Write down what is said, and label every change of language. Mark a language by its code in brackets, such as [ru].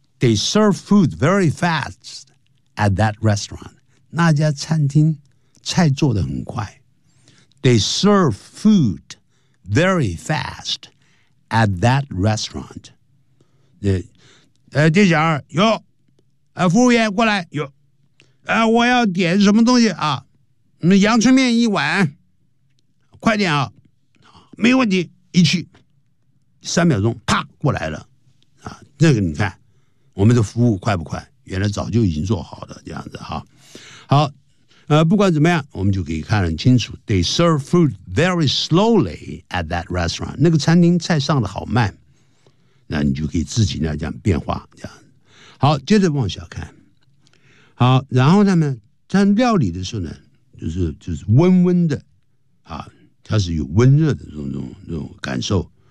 [en] They serve food very fast at that restaurant. [zh] 那家餐厅菜做得很快。 [en] They serve food very fast at that restaurant. [zh] 店小二，哟，服务员过来，哟，我要点什么东西啊？阳春面一碗，快点啊！没问题，一去三秒钟，啪过来了，啊，这个你看，我们的服务快不快？原来早就已经做好了，这样子哈，好。不管怎么样，我们就可以看得很清楚。 [en] They serve food very slowly at that restaurant. [zh] 那个餐厅菜上的好慢，那你就可以自己呢这样变化这样。好，接着往下看。好，然后他们在料理的时候呢，就是温温的啊，它是有温热的这种感受。